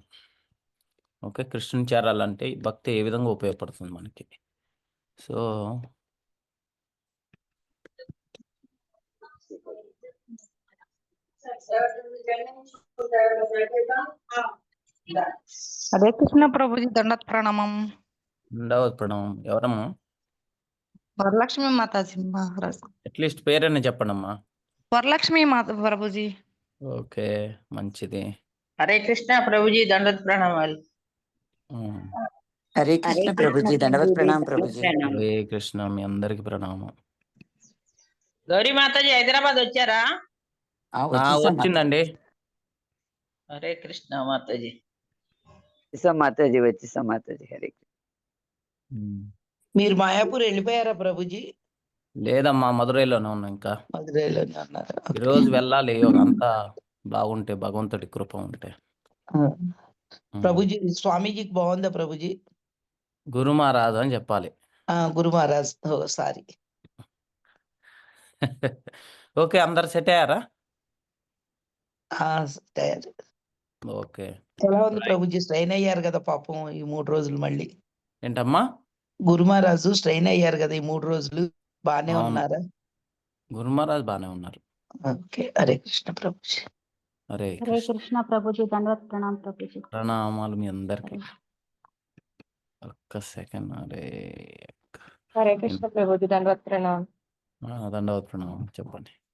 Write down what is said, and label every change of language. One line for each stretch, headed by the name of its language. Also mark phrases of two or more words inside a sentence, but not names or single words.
Telugu: ఓకే, కృష్ణుని చేరాలంటే ఈ భక్తి ఏ విధంగా ఉపయోగపడుతుంది మనకి. సో
Hindi: हरे कृष्ण प्रभु जी, दंडवत प्रणामम।
Telugu: రెండవ ప్రణవం ఎవరమ్మా? వరలక్ష్మి మాతాజీ మహారాజ్। అట్లీస్ట్ పేరని చెప్పండమ్మా. వరలక్ష్మి మాత ప్రభు जी। ఓకే, మంచిది.
Hindi: हरे कृष्ण प्रभु जी, दंडवत प्रणाम। ఉమ్. हरे कृष्ण प्रभु जी, दंडवत प्रणाम प्रभु जी।
Telugu: హరే కృష్ణ, మీ అందరికి ప్రణామం. गौरी माता जी हैदराबाद వచ్చారా? వచ్చిందండి.
Hindi: हरे कृष्ण माता जी। माता जी हरे।
Telugu: మీరు మాయాపూర్ వెళ్ళిపోయారా ప్రభుజీ? లేదమ్మా, మధురైలోనే ఉన్నా. ఇంకా మధురైలోనే ఉన్నారు. ఈరోజు వెళ్ళాలి. అంతా బాగుంటే, భగవంతుడి కృప ఉంటే. ప్రభుజీ స్వామీజీకి బాగుందా ప్రభుజీ? గురు మహారాజు అని చెప్పాలి. గురు మహారాజ్, సారీ. ఓకే, అందరు సెట్ అయ్యారా? ఓకే, ఎలా ఉంది ప్రభుజీ? స్ట్రైన్ అయ్యారు కదా పాపం ఈ 3 రోజులు. మళ్ళీ ఏంటమ్మా? గురు మహారాజు స్ట్రైన్ అయ్యారు కదా ఈ 3 రోజులు, బానే అవును. ఉన్నారా? గురు మహారాజ్ బాగానే ఉన్నారు. ఓకే, హరే కృష్ణ ప్రభుజీ। హరే
Hindi: हरे कृष्ण प्रभु जी, दंडवत प्रणाम प्रभु जी।
Telugu: ప్రణామాలు మీ అందరికి. ఒక్క సెకండ్.
Hindi: हरे कृष्ण प्रभु जी, दंडवत प्रणाम।
Telugu: దండవత్ ప్రణామం. చెప్పండి.